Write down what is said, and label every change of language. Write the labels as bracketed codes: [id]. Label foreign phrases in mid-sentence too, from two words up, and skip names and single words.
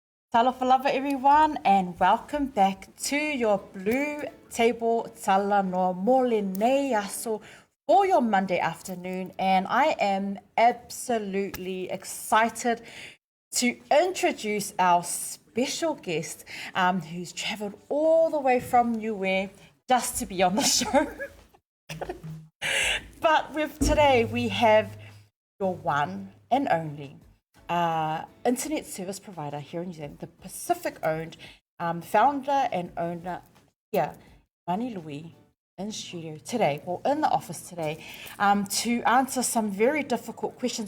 [sm] Talofa lava [en] everyone and welcome back to your BluTable Talanoa [sm] mole nei aso [en] for your Monday afternoon, and I am absolutely excited to introduce our special guest who's travelled all the way from Niue just to be on the show. But with today we have your one and only internet service provider here in New Zealand, the Pacific-owned founder and owner here, Mani Louis, in studio today, or in the office today, to answer some very difficult questions.